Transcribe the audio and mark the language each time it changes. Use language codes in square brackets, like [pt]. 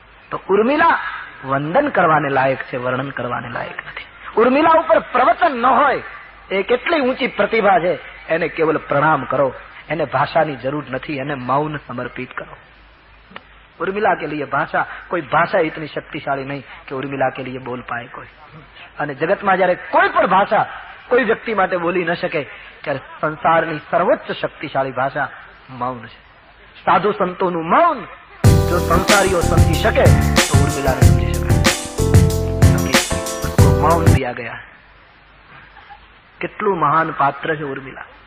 [gu] તો ઉર્મિલા વંદન કરવાને લાયક છે, વર્ણન કરવાને લાયક નથી. ઉર્મિલા ઉપર પ્રવચન ન હોય, એ કેટલી ઊંચી પ્રતિભા છે, એને કેવલ પ્રણામ કરો. એને ભાષાની જરૂર નથી, એને મૌન સમર્પિત કરો. [hi] उर्मिला के लिए भाषा, कोई भाषा इतनी शक्तिशाली नहीं कि उर्मिला के लिए बोल पाए कोई. [gu] અને જગતમાં જયારે કોઈ પણ ભાષા કોઈ વ્યક્તિ માટે બોલી ન શકે ત્યારે સંસારની સર્વોચ્ચ શક્તિશાળી ભાષા મૌન છે. સાધુ સંતોનું મૌન જો સંસારીઓ સમજી શકે તો ઉર્મિલાને સમજી શકાય. [hi] મૌન દિયા ગયા. [gu] કેટલું મહાન પાત્ર છે ઉર્મિલા.